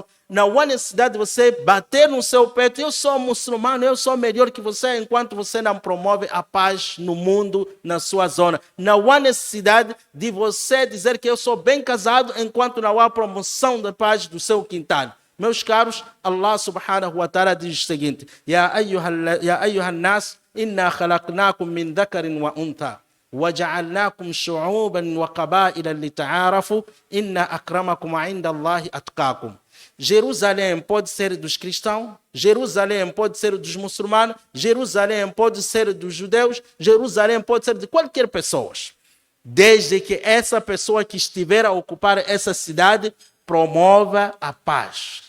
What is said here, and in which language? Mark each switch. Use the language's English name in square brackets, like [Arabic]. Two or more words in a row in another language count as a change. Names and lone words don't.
[Portuguese] Não há necessidade de você bater no seu peito. Eu sou muçulmano, eu sou melhor que você, enquanto você não promove a paz no mundo, na sua zona. Não há necessidade de você dizer que eu sou bem casado, enquanto não há promoção da paz do seu quintal. Meus caros, Allah [Arabic] سبحانه وتعالى [Portuguese] diz o seguinte: [Arabic] يا أيها الناس إنا خلقناكم من ذكر وأنثى وجعلناكم شعوبا وقبائل لتعارفوا, إن أكرمكم عند الله أتقاكم. [Portuguese] Jerusalém pode ser dos cristãos, Jerusalém pode ser dos muçulmanos, Jerusalém pode ser dos judeus, Jerusalém pode ser de qualquer pessoa, desde que essa pessoa que estiver a ocupar essa cidade promova a paz.